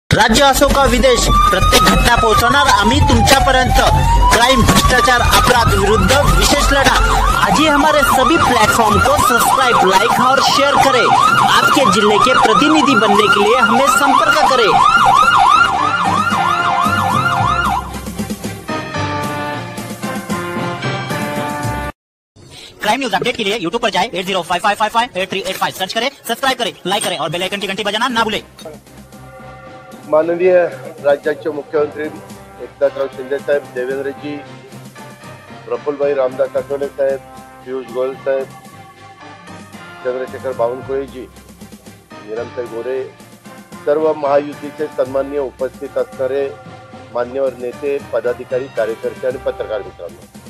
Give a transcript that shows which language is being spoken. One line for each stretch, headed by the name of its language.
Marathi: राज्य असो का विदेश, प्रत्येक घटना पोहोचवणार आम्ही तुमच्यापर्यंत। क्राइम, भ्रष्टाचार, अपराध विरुद्ध विशेष लढा।
Hindi: आज ही हमारे सभी प्लेटफॉर्म को सब्सक्राइब, लाइक और शेयर करें। आपके जिले के प्रतिनिधि बनने के लिए हमें संपर्क करें। क्राइम न्यूज अपडेट के लिए यूट्यूब पर जाएं, 8055558385 सर्च करें, सब्सक्राइब करें, लाइक करें और बेल आइकन की घंटी बजाना ना भूलें।
Marathi: माननीय राज्याचे मुख्यमंत्री एकनाथराव शिंदे साहेब, देवेंद्रजी, प्रफुल्लभाई रामदास आठवले साहेब, पियुष गोयल साहेब, चंद्रशेखर बावनकुळेजी, नीलमताई गोरे, सर्व महायुतीचे सन्माननीय उपस्थित असणारे मान्यवर नेते, पदाधिकारी, कार्यकर्ते आणि पत्रकार मित्रांनो,